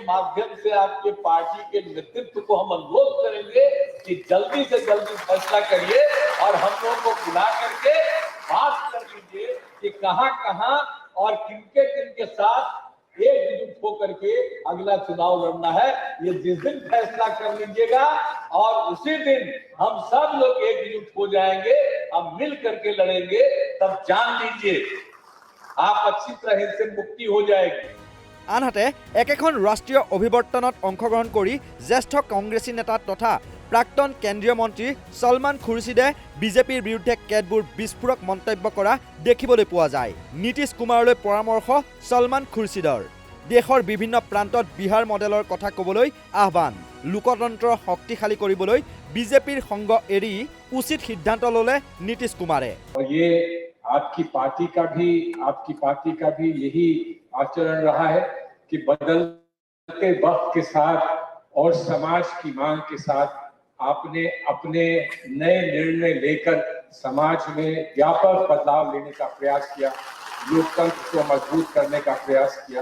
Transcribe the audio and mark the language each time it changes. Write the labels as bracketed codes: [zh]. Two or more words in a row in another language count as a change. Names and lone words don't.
[hi] माध्यम से आपके पार्टी के नेतृत्व को हम अनुरोध करेंगे कि जल्दी से जल्दी फैसला करिए और हम लोगों को बुला करके बात कर लीजिए कि कहां और किनके साथ एकजुट होकर के अगला चुनाव लड़ना है ये जिस दिन फैसला कर लीजिएगा और उसी दिन हम सब लोग एकजुट हो जाएंगे हम मिल करके लड़ेंगे तब जान लीजिए आप अच्छी तरह से मुक्ति हो जाएगी [as] আনহাতে একেখন ৰাষ্ট্ৰীয় অভিৱৰ্তনত অংশগ্ৰহণ কৰি জ্যেষ্ঠ কংগ্ৰেছী নেতা তথা প্ৰাক্তন কেন্দ্ৰীয় মন্ত্ৰী সলমান খুৰছিদে বিজেপিৰ বিৰুদ্ধে কেতবোৰ বিস্ফোৰক মন্তব্য কৰা দেখিবলৈ পোৱা যায় নীতিশ কুমাৰলৈ পৰামৰ্শ সলমান খুৰছিদৰ দেশৰ বিভিন্ন প্ৰান্তত বিহাৰ মডেলৰ কথা ক'বলৈ আহ্বান লোকতন্ত্ৰ শক্তিশালী কৰিবলৈ বিজেপিৰ সংগ এৰি উচিত সিদ্ধান্ত ল'লে নীতিশ কুমাৰে [hi] आपकी पार्टी का भी यही आचरण रहा है कि बदलते वक्त के साथ और समाज की मांग के साथ आपने अपने नए निर्णय लेकर समाज में व्यापक बदलाव लेने का प्रयास किया, लोकतंत्र को मजबूत करने का प्रयास किया।